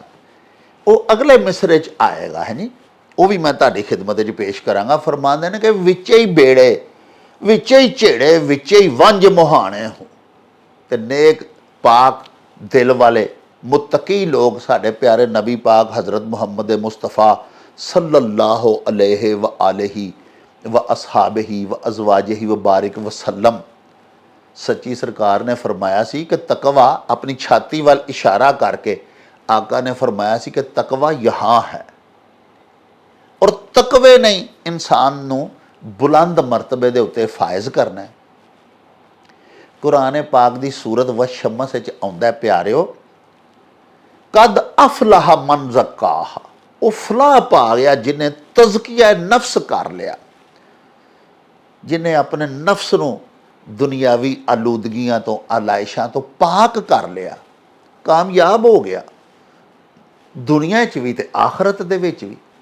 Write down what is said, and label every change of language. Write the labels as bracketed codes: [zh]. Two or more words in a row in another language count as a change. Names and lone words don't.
[pa] ਉਹ ਅਗਲੇ ਮਿਸਰੇ 'ਚ ਆਏਗਾ, ਹੈ ਜੀ, ਉਹ ਵੀ ਮੈਂ ਤੁਹਾਡੀ ਖਿਦਮਤ 'ਚ ਪੇਸ਼ ਕਰਾਂਗਾ। ਫਰਮਾਉਂਦੇ ਨੇ ਕਿ ਵਿੱਚੇ ਹੀ ਬੇੜੇ, ਵਿੱਚੇ ਹੀ ਝੇੜੇ, ਵਿੱਚੇ ਹੀ ਵੰਝ ਮੁਹਾਣੇ ਹੋ। ਤੇ ਨੇਕ ਪਾਕ ਦਿਲ ਵਾਲੇ ਮੁਤਕੀ ਲੋਕ ਸਾਡੇ ਪਿਆਰੇ ਨਬੀ ਪਾਕ ਹਜ਼ਰਤ ਮੁਹੰਮਦ ਮੁਸਤਫਾ [ar] صلى الله عليه و آله و أصحابه و أزواجه و بارك وسلم, [pa] ਸੱਚੀ ਸਰਕਾਰ ਨੇ ਫਰਮਾਇਆ ਸੀ ਕਿ ਤਕਵਾ, ਆਪਣੀ ਛਾਤੀ ਵੱਲ ਇਸ਼ਾਰਾ ਕਰਕੇ ਆਕਾ ਨੇ ਫਰਮਾਇਆ ਸੀ ਕਿ ਤਕਵਾ ਯਹਾਂ ਹੈ। ਔਰ ਤਕਵੇ ਨੇ ਇਨਸਾਨ ਨੂੰ ਬੁਲੰਦ ਮਰਤਬੇ ਦੇ ਉੱਤੇ ਫਾਇਜ਼ ਕਰਨਾ ਹੈ। ਕੁਰਾਨ ਪਾਕ ਦੀ ਸੂਰਤ ਵ ਸ਼ਮਸ ਆਉਂਦਾ ਹੈ ਪਿਆਰਿਓ, [ar] قد أفلح من زكاها, [pa] ਵੋ ਫਲਾਹ ਪਾ ਗਿਆ ਜਿਨ੍ਹੇਂ ਤਜ਼ਕੀਆ ਨਫ਼ਸ ਕਰ ਲਿਆ, ਜਿਨ੍ਹੇਂ ਆਪਣੇ ਨਫ਼ਸ ਨੂੰ ਦੁਨਿਆਵੀ ਆਲੂਦਗੀਆਂ ਤੋਂ, ਆਲਾਇਸ਼ਾਂ ਤੋਂ ਪਾਕ ਕਰ ਲਿਆ, ਕਾਮਯਾਬ ਹੋ ਗਿਆ ਦੁਨੀਆ ਚ ਭੀ ਤੇ ਆਖਰਤ ਦੇ ਵਿਚ ਭੀ।